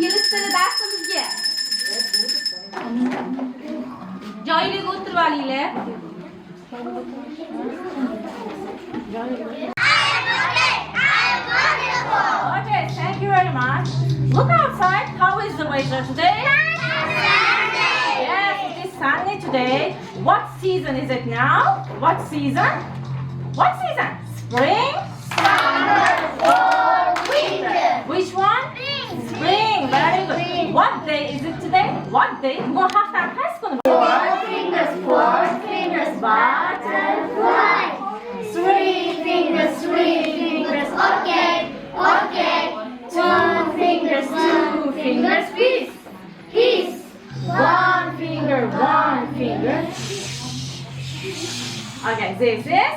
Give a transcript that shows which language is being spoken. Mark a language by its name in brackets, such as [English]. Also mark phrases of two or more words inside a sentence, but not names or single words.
[Uzbek] tili darsimizga joyingizga o'tirib olinglar. [English] Okay, thank you very much. Look outside. How is the weather today? Yes, it is sunny today. What season is it now? What season? What season? Spring? Which one? Spring. Very good. What day is it today? What day? [Uzbek] Bugun haftani qaysi kuni? [English] Four fingers, butterfly. Three fingers, okay, okay. Two fingers, peace, peace. One finger. Okay, this is?